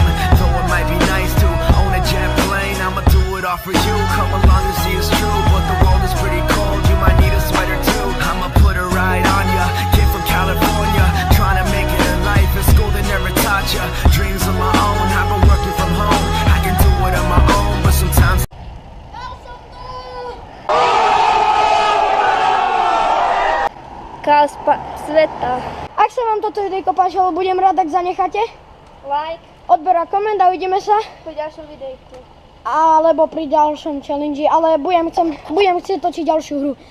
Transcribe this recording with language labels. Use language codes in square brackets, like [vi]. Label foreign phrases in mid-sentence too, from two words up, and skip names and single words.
[en] Though it might be nice to own a jet plane, I'ma do it all for you. Come along and see it's true, but the world is pretty cold. You might need a sweater too. I'ma put a ride on ya. Kid from California, trying to make it in life. In school they never taught ya. Dreams of my own, I've been working from home. I can do it on my own, but sometimes. [sk] Káspa sveta. Ak sa vám toto videjko páčilo, budem rád, ak zanecháte Like odber a koment a uvidíme sa. po ďalšom videjku. Alebo pri ďalšom challenge, ale budem chcieť točiť ďalšiu hru.